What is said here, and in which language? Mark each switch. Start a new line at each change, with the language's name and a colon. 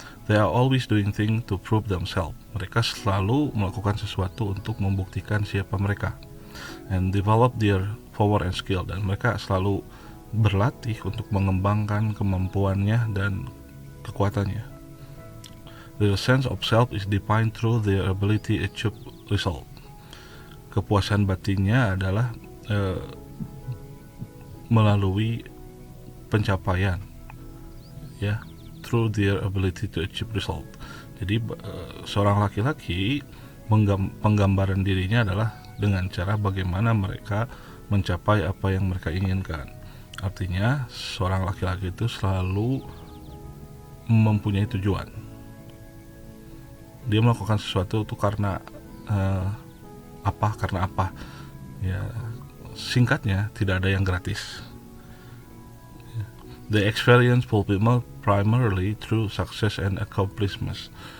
English: They are always doing things to prove themselves.
Indonesian: Mereka selalu melakukan sesuatu untuk membuktikan siapa mereka.
English: And develop their power and skill.
Indonesian: Dan mereka selalu berlatih untuk mengembangkan kemampuannya dan kekuatannya.
English: Their sense of self is defined through their ability to achieve result.
Indonesian: Kepuasan batinnya adalah melalui pencapaian, ya,
English: through their ability to achieve result.
Indonesian: Jadi seorang laki-laki penggambaran dirinya adalah dengan cara bagaimana mereka mencapai apa yang mereka inginkan. Artinya seorang laki-laki itu selalu mempunyai tujuan. Dia melakukan sesuatu itu karena apa? Ya, singkatnya tidak ada yang gratis.
English: They experience fulfillment primarily through success and accomplishment.